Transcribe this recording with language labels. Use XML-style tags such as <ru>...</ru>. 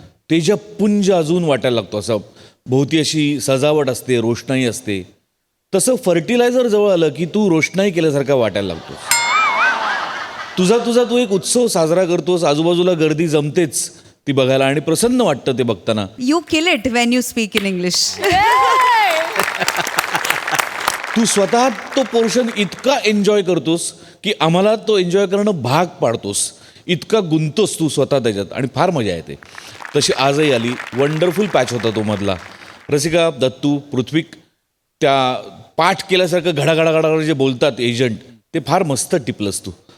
<mr>तेजपुंज अजून वाटायला लागतो. असं भोवती अशी सजावट असते, रोषणाई असते. तसं फर्टिलायझर जवळ आलं की तू रोषणाई केल्यासारखा वाटायला लागतो. तुझा तू एक उत्सव साजरा करतोस, आजूबाजूला गर्दी जमतेच ती बघायला आणि प्रसन्न वाटतं ते बघताना.</mr> <en>You kill it when you speak in English.</en> <mr>तू स्वतः तो पोर्शन इतका एन्जॉय करतोस की आम्हाला तो एन्जॉय करणं भाग पाडतोस. इतका गुंतोस तू स्वतः त्याच्यात आणि फार मजा येते. तशी आजही आली. वंडरफुल पॅच होता तो मधला. रसिका, दत्तू, पृथ्वीक त्या पाठ केल्यासारखं घडाघडा जे बोलतात एजंट, ते फार मस्त टिपलंस तू.</mr>